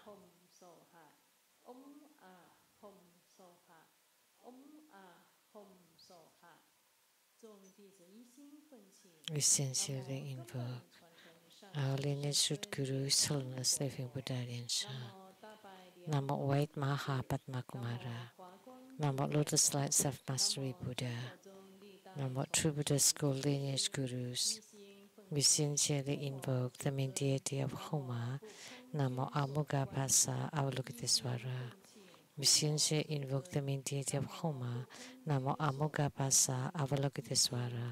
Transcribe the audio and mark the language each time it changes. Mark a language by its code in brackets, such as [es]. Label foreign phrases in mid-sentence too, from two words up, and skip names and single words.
[en] We sincerely invoke our lineage Guru, His Holiness Living Buddha Lian Sheng. Namo White Maha Padma Kumara. Namo Lotus Light Self Mastery Buddha. Namo True Buddha School Lineage Gurus. We sincerely invoke the main deity of Homa, Namo Amoghapasa Avalokitesvara. We sincerely invoke the main deity of Homa, Namo Amoghapasa Avalokitesvara.